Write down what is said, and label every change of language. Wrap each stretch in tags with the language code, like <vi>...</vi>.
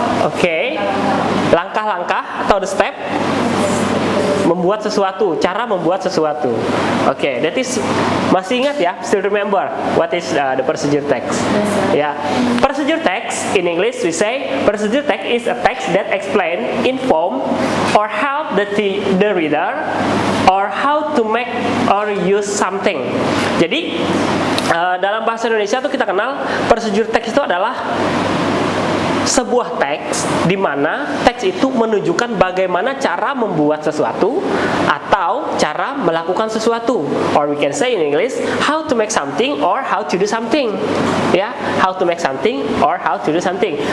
<id>Oke, langkah-langkah atau</id> <en>the step</en> <id>membuat sesuatu, cara membuat sesuatu. Oke,</id> <en>that is,</en> <id>masih ingat ya?</id> <en>Still remember what is the procedure text? Ya, procedure text in English we say procedure text is a text that explain, inform, or help the reader or how to make or use something.</en> <id>Jadi dalam bahasa Indonesia tuh kita kenal procedure text itu adalah sebuah teks di mana teks itu menunjukkan bagaimana cara membuat sesuatu atau cara melakukan sesuatu,</id> <en>or we can say in English how to make something or how to do something. Ya, how to make something or how to do something.</en>